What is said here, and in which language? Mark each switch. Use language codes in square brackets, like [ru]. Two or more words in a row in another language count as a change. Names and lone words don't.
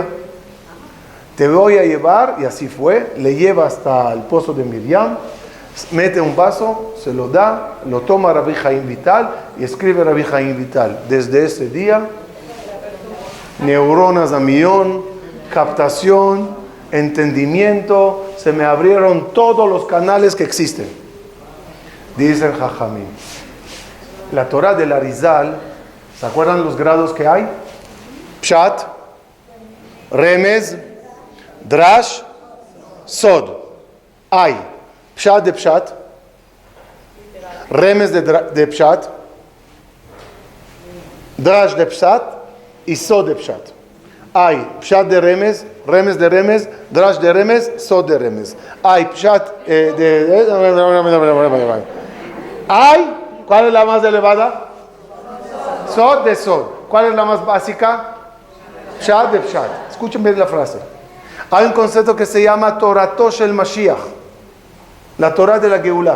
[es] Te voy a llevar, y así fue, le lleva hasta el pozo de Miriam, mete un vaso, se lo da, lo toma Rabbi Haim Vital y escribe Rabbi Haim Vital: desde ese día, neuronas a millón, captación, entendimiento, se me abrieron todos los canales que existen. Dicen Jajamim, la Torah del Arizal, ¿se acuerdan los grados que hay? [he] פשט, רמז, דרש, סוד. [es] Hay Pshat de Pshat, Remez de Pshat, Drash de Pshat y Sod de Pshat. Hay Pshat de Remez, Remez de Remez, Drash de Remez, Sod de Remez. Hay Pshat hay, ¿cuál es la más elevada? Sod de Sod. ¿Cuál es la más básica? Pshat de Pshat. Escuchen bien la frase. Hay un concepto que se llama [he] תורתו של משיח, [es] la Torah de la Geulá.